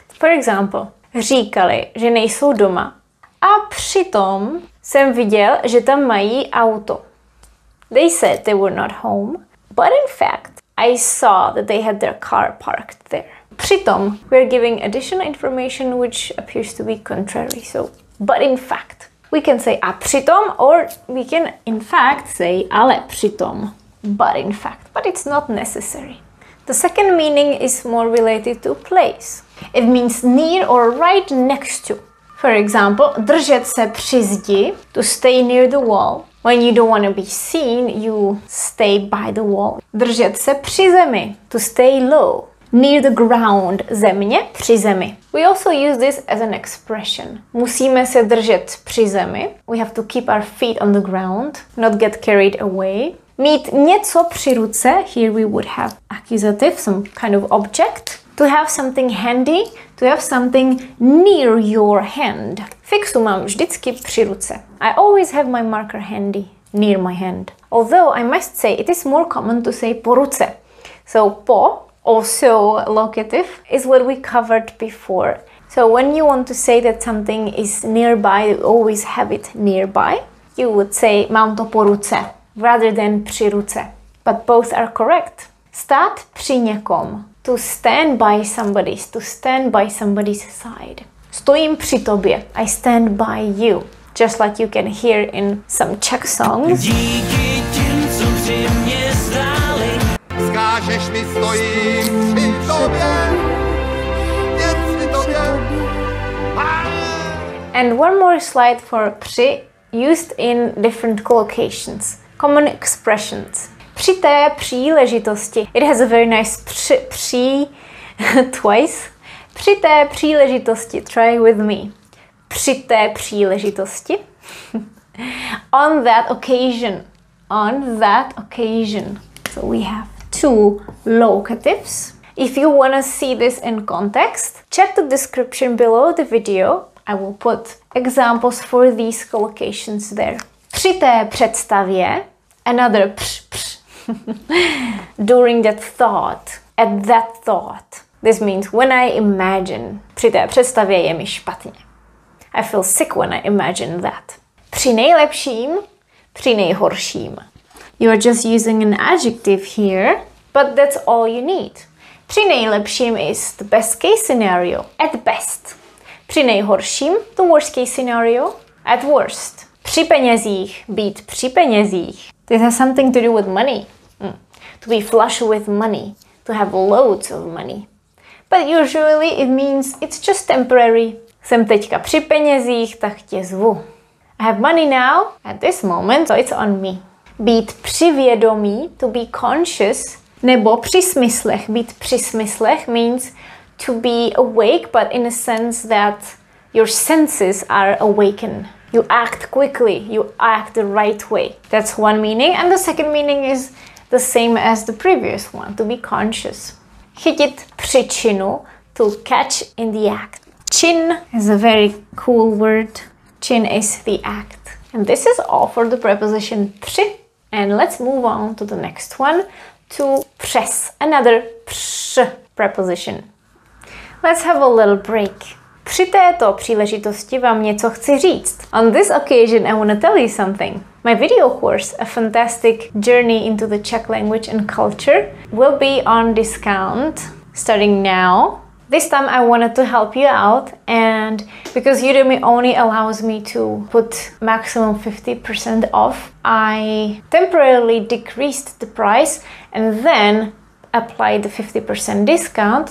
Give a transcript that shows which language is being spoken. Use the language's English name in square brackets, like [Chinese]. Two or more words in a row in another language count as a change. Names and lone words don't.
[English] For example, [Czech] říkali, že nejsou doma a přitom jsem viděl, že tam mají auto. [English] They said they were not home, but in fact, I saw that they had their car parked there. Přitom, we're giving additional information which appears to be contrary. So, but in fact, we can say [Czech] a přitom, [English] or we can in fact say [Czech] ale přitom. [English] But in fact, but it's not necessary. The second meaning is more related to place. It means near or right next to. For example, [Czech] držet se při zdi, [English] to stay near the wall. When you don't want to be seen, you stay by the wall. [Czech] Držet se při zemi, [English] to stay low. Near the ground, [Czech] země, při zemi. [English] We also use this as an expression. [Czech] Musíme se držet při zemi. [English] We have to keep our feet on the ground, not get carried away. [Czech] Mít něco při ruce, [English] here we would have accusative, some kind of object. To have something handy, to have something near your hand. [Czech] Fixu mám vždycky při ruce. [English] I always have my marker handy, near my hand. Although I must say it is more common to say [Czech] po ruce. [English] So po, also locative, is what we covered before. So when you want to say that something is nearby, you always have it nearby. You would say [Czech] mám to po ruce, [English] rather than [Czech] při ruce. [English] But both are correct. [Czech] Stát při někom. [English] To stand by somebody, to stand by somebody's side. [Czech] Stojím při tobě. [English] I stand by you. Just like you can hear in some Czech songs. [Czech] Díky těm, co při mě stáli. Vzkážeš mi, stojím při tobě. Jen při tobě. [English] And one more slide for při, used in different collocations. Common expressions. [Czech] Při té příležitosti. [English] It has a very nice při twice. [Czech] Při té příležitosti. [English] Try with me. [Czech] Při té příležitosti. [English] On that occasion. On that occasion. So we have two locatives. If you want to see this in context, check the description below the video. I will put examples for these collocations there. [Czech] Při té představě. [English] Another pš. During that thought, at that thought. This means when I imagine. [Czech] Při té představě je mi špatně. [English] I feel sick when I imagine that. [Czech] Při nejlepším, při nejhorším. [English] You are just using an adjective here, but that's all you need. [Czech] Při nejlepším [English] is the best case scenario, at best. [Czech] Při nejhorším, [English] the worst case scenario, at worst. [Czech] Při penězích, být při penězích. [English] This has something to do with money. To be flush with money, to have loads of money. But usually it means it's just temporary. [Czech] Jsem teďka při penězích, tak tě zvu. [English] I have money now, at this moment, so it's on me. [Czech] Být při vědomí, [English] to be conscious, [Czech] nebo při smyslech. Být při smyslech [English] means to be awake, but in a sense that your senses are awakened. You act quickly, you act the right way. That's one meaning. And the second meaning is the same as the previous one, to be conscious. [Czech] Chytit příčinu, [English] to catch in the act. Čin is a very cool word. Čin is the act. And this is all for the preposition při. And let's move on to the next one, to přes, another pš preposition. Let's have a little break. [Czech] Při této příležitosti vám něco chci říct. [English] On this occasion, I want to tell you something. My video course, A Fantastic Journey into the Czech Language and Culture, will be on discount starting now. This time I wanted to help you out, and because Udemy only allows me to put maximum 50% off, I temporarily decreased the price, and then apply the 50% discount.